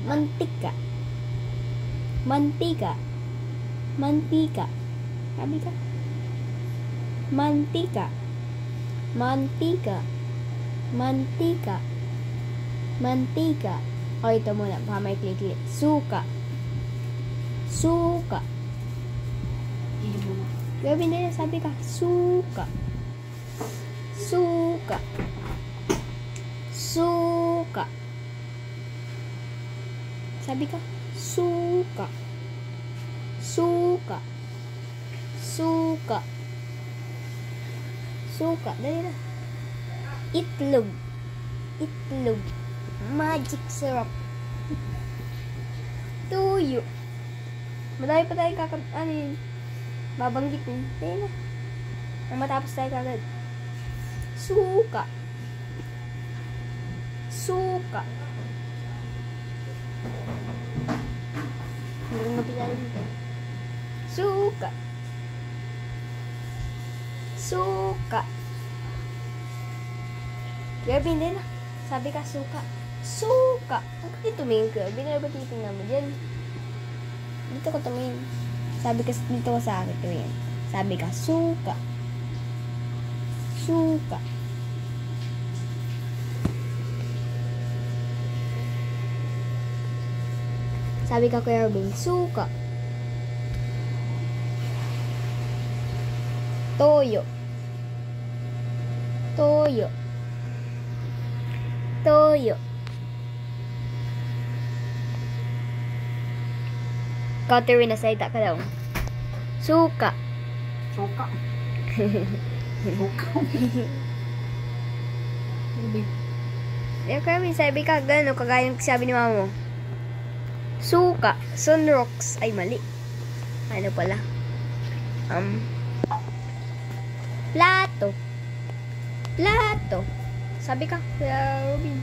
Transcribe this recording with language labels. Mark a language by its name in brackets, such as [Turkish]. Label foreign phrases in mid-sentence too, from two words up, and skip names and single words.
[Filipino] Mantika. Mantika. Mantika. Sabi ka. Mantika. Mantika. Mantika. Mantika. O ito muna. Baka may klik-klik. Suka. Suka. Hindi mo na. Gawin nila. Sabi ka. Suka. Suka. Suka. Sabi ka, suka. Suka. Suka. Suka. Dali na. Itlog. Itlog. [English] Magic syrup. [Filipino] Tuyo. Madami pa tayo ano yun. Babanggit yun. Tayo na. Nang matapos tayo kagad. Suka. Suka. Hindi mo pinala dito. Suka. Suka. Kirby, hindi na. Sabi ka, suka. Suka. Ang dito tumingin, Kirby. Ano ba titingnan mo dyan? Dito ko tumingin. Sabi ka, dito ko sa akin tumingin. Sabi ka, suka. Suka. Sabi ka, Kuya Robin, suka. Toyo. Toyo. Toyo. Catherine, nasalita ka daw. Suka. Suka. Suka. Baby. Kaya Kuya, sabi ka, gano'n, kagaya ng sabi ni mama mo. Suka. Sunrocks. Ay, mali. Ano pala? Plato. Plato. Sabi ka, Kuya Robin.